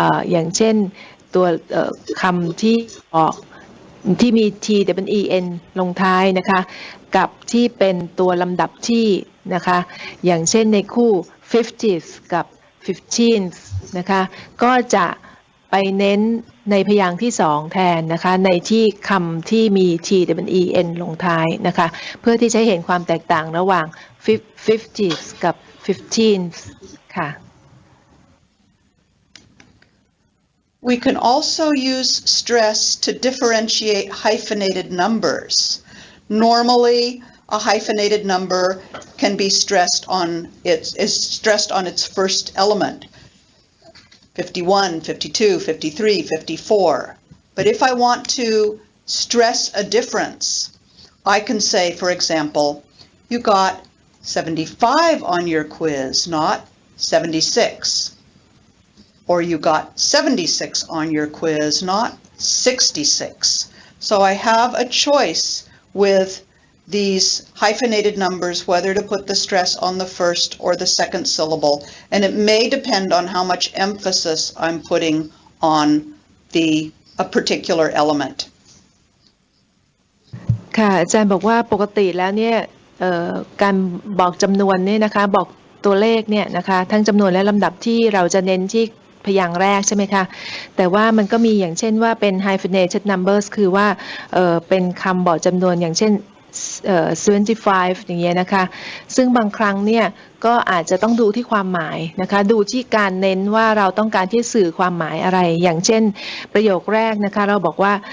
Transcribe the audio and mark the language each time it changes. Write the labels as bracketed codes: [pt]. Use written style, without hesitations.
[th] อย่างเช่นตัวคำที่ออกที่มี t-w-e-n ลงท้ายนะคะกับที่เป็นตัวลำดับที่นะคะอย่างเช่นในคู่ 50th กับ 15th นะคะก็จะไปเน้นในพยางค์ที่สองแทนนะคะในที่คำที่มี t-w-e-n ลงท้ายนะคะเพื่อที่จะเห็นความแตกต่างระหว่าง 50th กับ 15th ค่ะ [en] We can also use stress to differentiate hyphenated numbers. Normally, a hyphenated number can be stressed on its first element. 51, 52, 53, 54. But if I want to stress a difference, I can say, for example, you got 75 on your quiz, not 76. Or you got 76 on your quiz, not 66. So I have a choice with these hyphenated numbers whether to put the stress on the first or the second syllable, and it may depend on how much emphasis I'm putting on a particular element. [th] ค่ะอาจารย์บอกว่าปกติแล้วเนี่ยการบอกจำนวนเนี่ยนะคะบอกตัวเลขเนี่ยนะคะทั้งจำนวนและลำดับที่เราจะเน้นที่พยางค์แรกใช่ไหมคะแต่ว่ามันก็มีอย่างเช่นว่าเป็น Hyphenated Numbers คือว่าเป็นคำบอกจำนวนอย่างเช่น75อย่างเงี้ยนะคะซึ่งบางครั้งเนี่ยก็อาจจะต้องดูที่ความหมายนะคะดูที่การเน้นว่าเราต้องการที่สื่อความหมายอะไรอย่างเช่นประโยคแรกนะคะเราบอกว่า